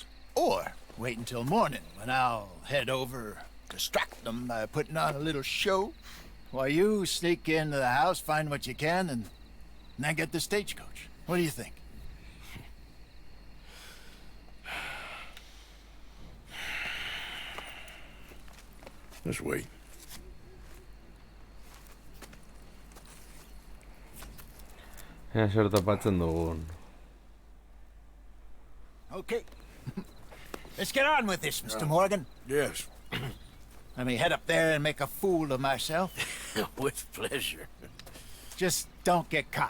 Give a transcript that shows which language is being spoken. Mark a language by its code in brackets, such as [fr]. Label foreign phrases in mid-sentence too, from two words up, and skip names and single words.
[en] Or wait until morning when I'll head over, distract them by putting on a little show, while you sneak into the house, find what you can, and then get the stagecoach. What do you think? Let's wait. [eu] Ea zer topatzen dugun. [en] Okay. Let's get on with this, Mr. Morgan. Yes. Let me head up there and make a fool of myself. With pleasure. Just don't get caught.